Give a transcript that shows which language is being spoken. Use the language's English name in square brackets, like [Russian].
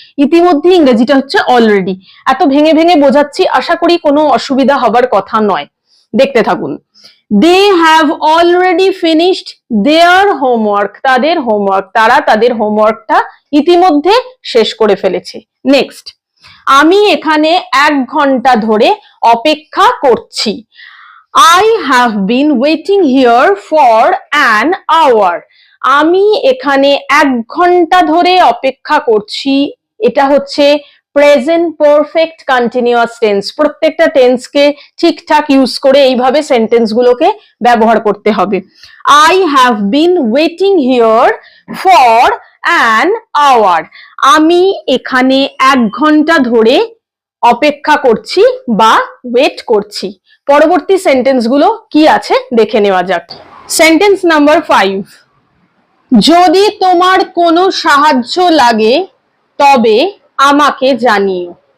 [Bangla] ইতিমধ্যে ইংরেজিটা হচ্ছে অলরেডি। এত ভেঙে ভেঙে বোঝাচ্ছি, আশা করি কোনো অসুবিধা হবার কথা নয়। দেখতে থাকুন। [English] They have already finished their homework. [Bangla] তাদের হোমওয়ার্ক, তারা তাদের হোমওয়ার্কটা ইতিমধ্যে শেষ করে ফেলেছে। নেক্সট, আমি এখানে 1 ঘন্টা ধরে অপেক্ষা করছি। [English] I have been waiting here for an hour. [Bangla] আমি এখানে 1 ঘন্টা ধরে অপেক্ষা করছি। এটা হচ্ছে প্রেজেন্ট পারফেক্ট কন্টিনিউয়াস টেন্স। প্রত্যেকটা টেন্সকে ঠিকঠাক ইউজ করে এইভাবে সেন্টেন্স গুলোকে ব্যবহার করতে হবে। [English] I have been waiting here for an hour. [Bangla] আমি এখানে 1 ঘন্টা ধরে অপেক্ষা করছি বা ওয়েট করছি। পরবর্তী সেন্টেন্স গুলো কি আছে দেখে নেওয়া যাক। সেন্টেন্স নাম্বার 5, যদি তোমার কোনো সাহায্য লাগে তবে আমাকে জানিও।